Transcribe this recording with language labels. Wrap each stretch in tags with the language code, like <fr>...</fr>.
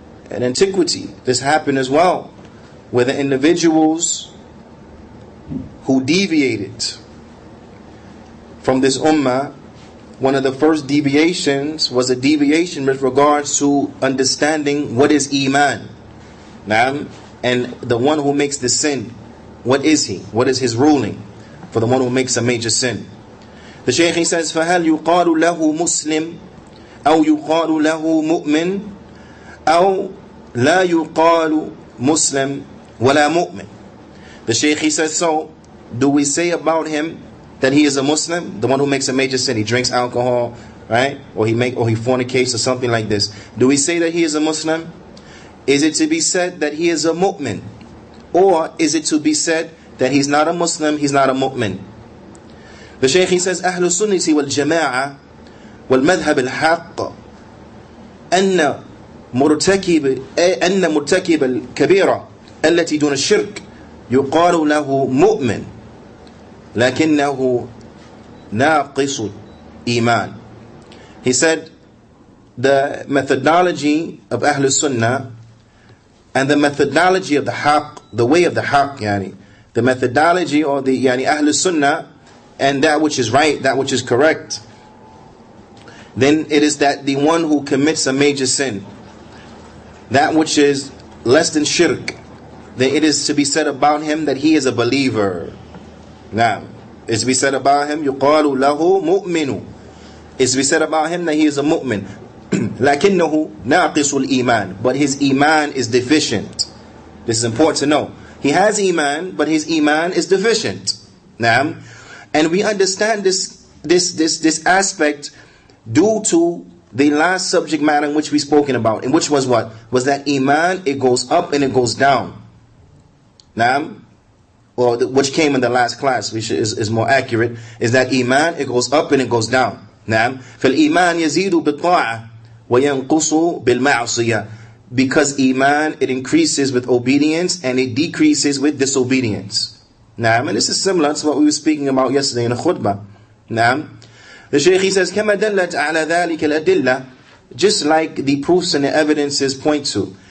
<en>In antiquity, this happened as well, where the individuals who deviated from this ummah, one of the first deviations was a deviation with regards to understanding what is Iman. And the one who makes the sin, what is he? What is his ruling for the one who makes a major sin? The Shaykh, he says,</en> <ar>فَهَلْ يُقَالُ لَهُ مُسْلِمٌ أَوْ يُقَالُ لَهُ مُؤْمِنٌ أَوْ لَا يُقَالُ مُسْلِمٌ وَلَا مُؤْمِنٌ.</ar> <en>The Shaykh, he says, so do we say about him that he is a Muslim, the one who makes a major sin? He drinks alcohol, right? Or he fornicates or something like this. Do we say that he is a Muslim? Is it to be said that he is a mu'min? Or is it to be said that he's not a Muslim, he's not a mu'min? The Shaykh, he says,</en> <ar>أهل السنة والجماعة والمذهب الحق أن مرتكب الكبيرة التي دون الشرك يقال له مؤمن لكنه ناقص إيمان.</ar> <en>He said, the methodology of Ahlul Sunnah and the methodology of the Haqq, the way of the Haqq, the methodology or the Ahlul Sunnah, and that which is right, that which is correct, then it is that the one who commits a major sin, that which is less than shirk, then it is to be said about him that he is a believer. Now, it's to be said about him,</en> <ar>يُقَالُ لَهُ مُؤْمِنُ.</ar> <en>It's to be said about him that he is a mu'min.</en> <ar>لَكِنَّهُ نَاقِصُ الْإِيمَانِ.</ar> <en>But his iman is deficient. This is important to know. He has iman, but his iman is deficient. Now, and we understand this aspect due to the last subject matter in which we spoken about, and which was what? Was that iman, it goes up and it goes down. Now, or which came in the last class, which is more accurate, is that iman, it goes up and it goes down.</en> <ar>نعم فالإيمان يزيد بالطاعة وينقص بالمعصية.</ar> <en>Because iman, it increases with obedience and it decreases with disobedience. Naam, and this is similar to what we were speaking about yesterday in the khutbah. Naam. The Shaykh, he says,</en> <ar>كَمَا دَلَّتْ عَلَى ذَلِكَ الْأَدِلَّةِ,</ar> <en>just like the proofs and the evidences point to.</en>